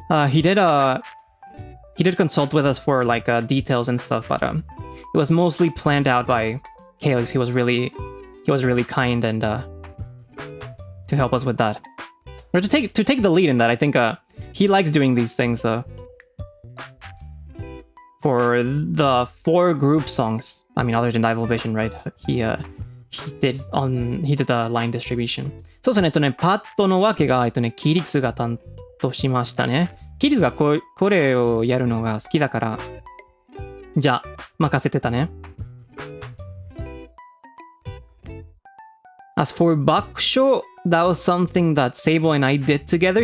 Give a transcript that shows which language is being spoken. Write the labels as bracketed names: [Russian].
[English] He did consult with us for like details and stuff, but it was mostly planned out by Calix. He was really kind and to help us with that, or to take the lead in that. I think he likes doing these things though. For the 4 group songs, I mean, other than Dival Vision, right? He did the line distribution. [Japanese] そうですね、パッドのわけが、キリクスが担当しましたね。キリクスがこれをやるのが好きだから、じゃあ、任せてたね。 [English] As for Bakusho, that was something that Sable and I did together.